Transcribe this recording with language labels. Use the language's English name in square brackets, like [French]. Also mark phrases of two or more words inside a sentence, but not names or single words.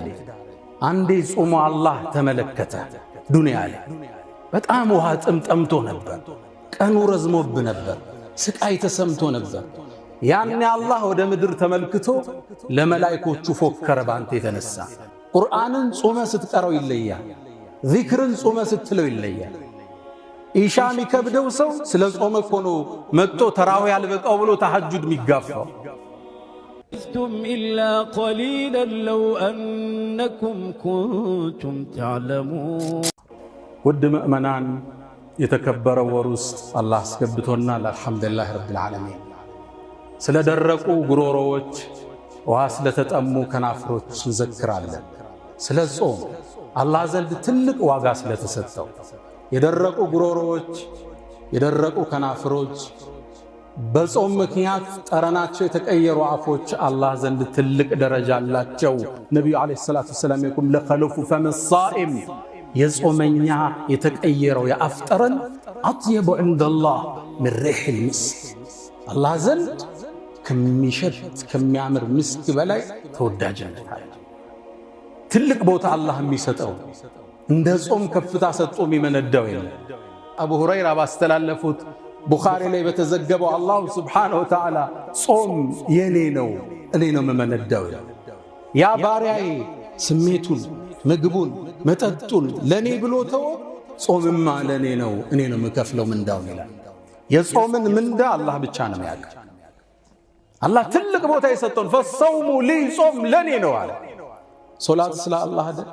[Amharic] አንዴ ጾሞ አላህ ተመለከተ። ዱንያ ላይ በጣም ውሃ ጠምቶ ነበር፣ ቀኑ ረዝሞብ ነበር፣ ስቃይ ተሰምቶ ነበር። ያኔ አላህ ወደ ምድር ተመልክቶ ለመላእክቶቹ ፎከረ። ባንተ የተነሳ ቁርአንን ጾመ ስትቀረው ይለያል፣ ዚክርን ጾመ ስትለው ይለያል። ኢሻ የሚከብደው ሰው ስለ ጾመ ሆኖ መጥቶ ተራዊህ ያልበቃው ብሎ ተሐጁድ የሚጋፋው [Arabic] إلا قليلا لو أنكم كنتم تعلمون [Amharic] ውድ ምእመናን የተከበረው ወር ውስጥ አላህ አስገብቶናል። [Arabic] الحمد لله رب العالمين። [Amharic] ስለ ደረቁ ጉሮሮዎች ውሃ ስለተጠሙ ከናፍሮች እንዘክራለን። ስለ ጾም አላህ ዘንድ ትልቅ ዋጋ ስለተሰጠው የደረቁ ጉሮሮዎች የደረቁ ከናፍሮች በጾም ምክንያት ጠረናቸው የተቀየሩ አፎች አላህ ዘንድ ትልቅ ደረጃ አላቸው። ነቢዩ [Arabic] عليه الصلاة والسلام [Amharic] የቁም [Arabic] لخلوف فم [Amharic] الصائم የጾመኛ የተቀየረው ያፍጠረን አጥየቡ [Arabic] عندالله من ريح المسك [Amharic] አላህ ዘንድ ከሚሸት ከሚያምር ምስክ በላይ ተወዳጅነት አለ። ትልቅ ቦታ አላህ የሚሰጠው እንደ ጾም ከፍታ ሰጥቶ የሚመነዳው የለም። አቡ ሁረይራ ባስተላለፉት ቡኻሪ ላይ በተዘገበው [Arabic] الله سبحانه وتعالى [Amharic] ጾም የኔ ነው እኔ ነው የምመነዳው። ያ ባሪያዬ ስሜቱን ምግቡን መጠጡን ለኔ ብሎ ተው ጾምማ ለኔ ነው እኔ ነው የምከፍለው ምንዳው ይላል። የጾምን ምንዳ አላህ ብቻ ነው የሚያውቅ። አላህ ትልቅ ቦታ የሰጠውን [Arabic] فالصوم لي [Amharic] ጾም ለኔ ነው አለ። ሶላት ስለ አላህ አይደል?